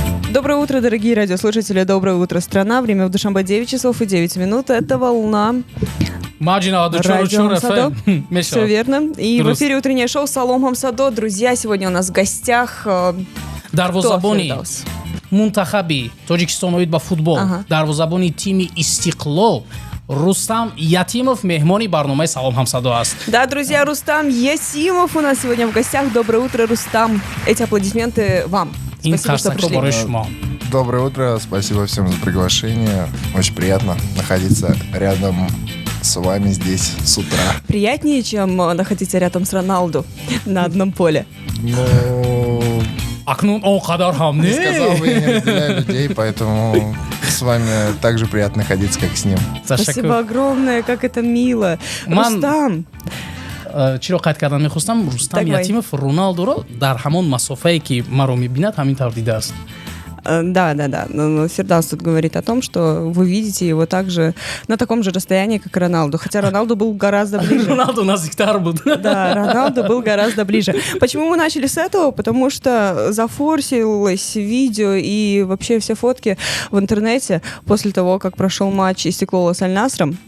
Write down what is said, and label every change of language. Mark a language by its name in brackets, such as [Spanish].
[Russian] Доброе утро, дорогие радиослушатели. Доброе утро, страна. Время в Душанбе 9 часов и 9 минут. Это волна. Радио Хамсадо. Все верно. И в эфире утреннее шоу Салом Хамсадо. Друзья, сегодня у нас в гостях... [Tajik] дарвозабони мунтахаби Тоҷикистоноид ба футбол, дарвозабони тими Истиқлол Рустам Ятимов меҳмони барномаи Салом Хамсадо аст. [Russian] Да, друзья, Рустам Ятимов у нас сегодня в гостях. Доброе утро, Рустам. Эти аплодисменты вам. Спасибо, что пришли. Доброе утро, спасибо всем за приглашение. Очень приятно находиться рядом с вами здесь с утра. Приятнее, чем находиться рядом с Роналду на одном поле. Ну... Не сказал бы, я не разделяю людей, поэтому с вами так же приятно находиться, как с ним. Спасибо огромное, как это мило. Рустам. [Tajik] чиро қайд кардан мехостам Рустам Ятимов Роналдуро дар ҳамон масофае ки маро мебинад ҳамин тавр дидааст. [Russian] Да. Но Фердаус тут говорит о том, что вы видите его также на таком же расстоянии, как и Роналду. Хотя Роналду был гораздо ближе. Роналду [Tajik] назиктар [Russian] был. Да, Роналду был гораздо ближе. Почему мы начали с этого? Потому что зафорсилось видео и вообще все фотки в интернете после того, как прошел матч Истиклола с Аль-Насром.